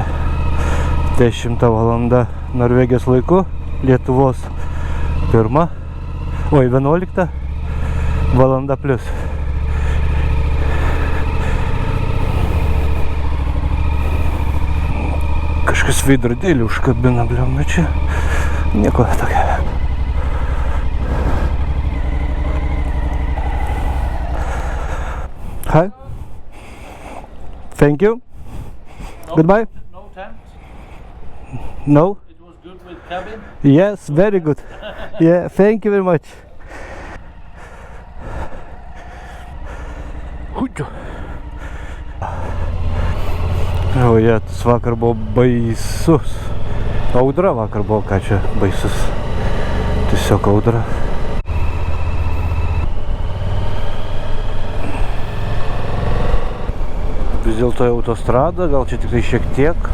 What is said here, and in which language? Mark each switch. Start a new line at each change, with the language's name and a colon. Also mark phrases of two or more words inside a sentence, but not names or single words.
Lithuanian: 10 valanda Norvegijos laiku, Lietuvos 11 valanda plius. Kažkas veidrodėlį užkabina, bliam, bet čia nieko tokia.
English: Hi. Thank you. Goodbye. No thanks. No? It was good with cabin. Yes, very good. Yeah, thank you very much.
Lithuanian: O jėtus, vakar buvo baisus. Audra vakar buvo, ką čia baisus. Tiesiog audra. Vis dėlto autostrada, gal čia tik tai šiek tiek.